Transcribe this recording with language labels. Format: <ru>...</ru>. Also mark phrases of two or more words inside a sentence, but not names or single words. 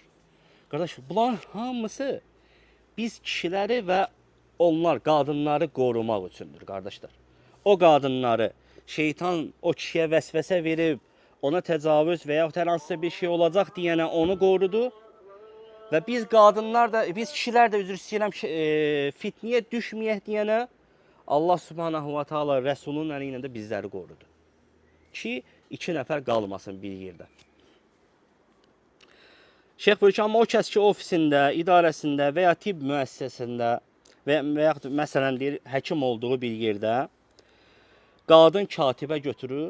<az>Qardaş, bunların hamısı biz kişiləri və onlar, qadınları qorumaq üçündür, qardaşlar. O qadınları şeytan o kişiyə vəsvəsə verib, ona təcavüz və yaxud hər hansısa bir şey olacaq deyənə onu qorudu. Və biz qadınlar da, biz kişilər də üzr istəyirəm fitniyə düşməyək deyənə Allah</az> <ar>سبحانه وتعالى</ar> <az>Rəsulun əli ilə də bizləri qorudu. Ki, 2 nəfər qalmasın bir yerdə. Şeyx buyurur ki, amma o kəs ki, ofisində, idarəsində və ya tibb müəssisəsində və yaxud məsələn deyir, həkim olduğu bir yerdə qadın katibə götürür.</az>